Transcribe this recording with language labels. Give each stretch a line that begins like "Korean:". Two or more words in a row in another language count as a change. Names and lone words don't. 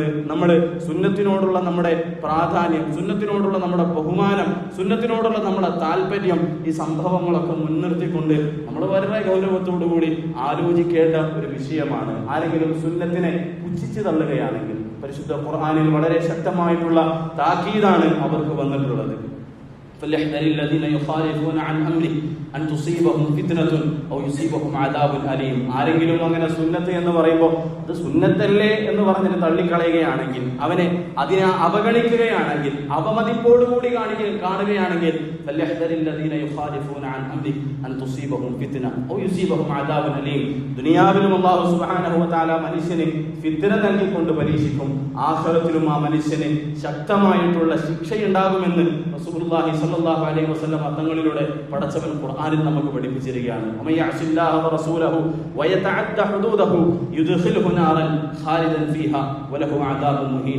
Malayalam: നമ്മൾ സുന്നത്തിനോടുള്ള നമ്മുടെ പ്രാധാന്യം, സുന്നത്തിനോടുള്ള നമ്മുടെ ബഹുമാനം, സുന്നത്തിനോടുള്ള നമ്മുടെ താല്പര്യം, ഈ സംഭവങ്ങളൊക്കെ മുൻനിർത്തിക്കൊണ്ട് നമ്മൾ വളരെ ഗൗരവത്തോടുകൂടി ആലോചിക്കേണ്ട ഒരു വിഷയമാണ്. ആരെങ്കിലും സുന്നത്തിനെ പുച്ഛിച്ചു തള്ളുകയാണെങ്കിൽ പരിശുദ്ധ ഖുർആനിൽ വളരെ ശക്തമായിട്ടുള്ള താക്കീതാണ് അവർക്ക് വന്നിട്ടുള്ളത്.
Arabic: فليحذر الذين يخالفون عن امره ان تصيبهم فتنه او يصيبهم عذاب اليم.
Malayalam: ആരെങ്കിലും അങ്ങനെ സുന്നത്ത് എന്ന് പറയുമ്പോൾ അത് സുന്നത്തല്ലേ എന്ന് പറഞ്ഞിട്ട് തള്ളിക്കളയുകയാണെങ്കിൽ, അതിനെ അവഗണിക്കുകയാണെങ്കിൽ, അവമതിപ്പോടുകൂടി കാണുകയാണെങ്കിൽ
Arabic: فليحذر الذين يخالفون عن امره ان تصيبهم فتنه او يصيبهم عذاب اليم.
Malayalam: ദുനിയാവിലും
Arabic: الله سبحانه وتعالى
Malayalam: മനുഷ്യനെ ഫിത്ന നൽകിക്കൊണ്ട് പരീക്ഷിക്കും. ആഖിറത്തിലും ആ മനുഷ്യന് ശക്തമായിട്ടുള്ള ശിക്ഷയുണ്ടാകുമെന്ന്
Arabic: رسول الله صلى الله عليه وسلم
Malayalam: തങ്ങളിലൂടെ പടച്ചവൻ ഖുർആനിൽ നമുക്ക് പഠിപ്പിച്ചിരിക്കുകയാണ്.
Arabic: ومن يعص الله ورسوله ويتعد حدوده يدخله نارا خالدا فيها وله عذاب مهين.